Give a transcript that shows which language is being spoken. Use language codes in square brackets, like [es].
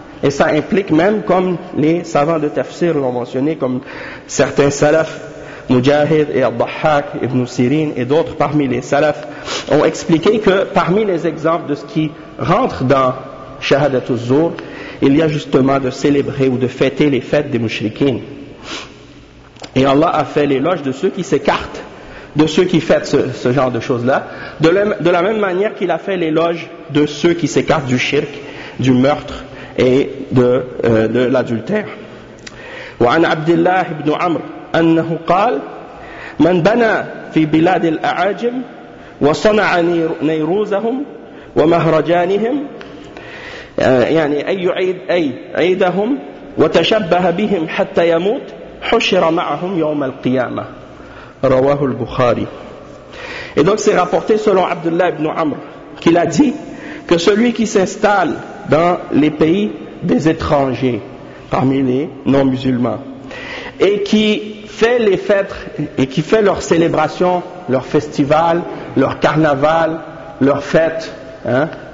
[fr] Et ça implique même, comme les savants de tafsir l'ont mentionné, comme certains salafs, Mujahid et Al-Dahhak, Ibn Sirin et d'autres parmi les salafs, ont expliqué que parmi les exemples de ce qui rentre dans Shahadat al-Zour, il y a justement de célébrer ou de fêter les fêtes des mouchriquins. Et Allah a fait l'éloge de ceux qui s'écartent, de ceux qui fêtent ce genre de choses-là, de la même manière qu'il a fait l'éloge de ceux qui s'écartent du shirk, du meurtre et de l'adultère. [ar] وعن عبد الله بن عمرو أنه قال من بنى في بلاد الأعاجم وصنع نيروزهم ومهرجانهم يعني أي عيد أي عيدهم وتشبه بهم حتى يموت حشر معهم يوم القيامة رواه البخاري. [fr] Et donc c'est rapporté selon Abdullah ibn Amr qu'il a dit que celui qui s'installe dans les pays des étrangers parmi les non-musulmans et qui fait les fêtes et qui fait leurs célébrations, leurs festivals, leurs carnavals, leurs fêtes, hein,